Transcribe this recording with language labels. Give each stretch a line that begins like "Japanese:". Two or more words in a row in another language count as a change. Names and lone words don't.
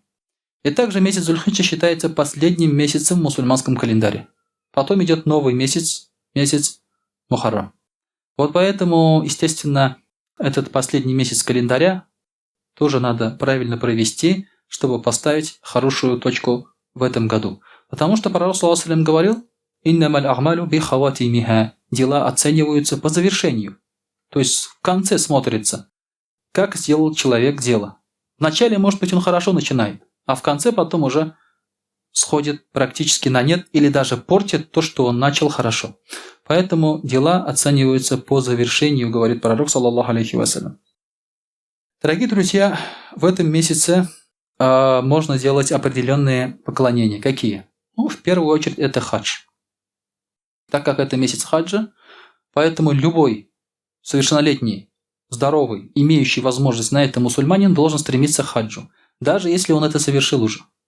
Russian: И также месяц Зульхиджа считается последним месяцем в мусульманском календаре. Потом идет новый месяц, месяц Мухаррам. Вот поэтому, естественно, этот последний месяц календаря тоже надо правильно провести, чтобы поставить хорошую точку в этом году. Потому что пророк
Arabic: صلى الله عليه وسلم
Russian: говорил:
Arabic: «إنما الأعمال بخواتيمها».
Russian: Дела оцениваются по завершению. То есть в конце смотрится, как сделал человек дело. Вначале, может быть, он хорошо начинает, а в конце потом уже сходит практически на нет или даже портит то, что он начал хорошо. Поэтому дела оцениваются по завершению, говорит пророк,
Arabic: صلى الله عليه وسلم.
Russian: Дорогие друзья, в этом месяце можно делать определенные поклонения. Какие? Ну, в первую очередь, это хадж. Так как это месяц хаджа, поэтому любой совершеннолетний, здоровый, имеющий возможность на это мусульманин должен стремиться к хаджу, даже если он это совершил уже.